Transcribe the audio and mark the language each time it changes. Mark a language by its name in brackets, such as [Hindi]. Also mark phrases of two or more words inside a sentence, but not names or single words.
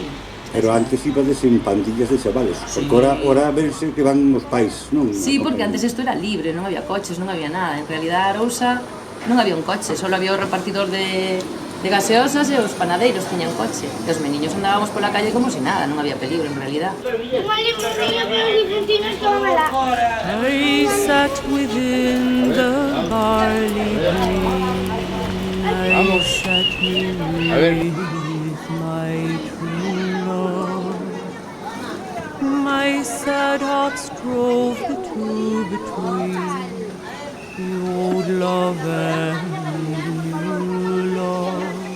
[Galician] Pero antes ibades en pandillas de chavales, porque ora verse que van os pais, non? Sí, porque antes isto era libre, non había coches, non había nada. En realidad a Arousa non había un coche, só había o repartidor de de gaseosas e os panadeiros tiñan coche. E os meniños andábamos pola calle como se nada, non había peligro en realidad. [English] I sat within the barley green, I sat beneath my true love. My sad hearts drove the two between the old love and new love.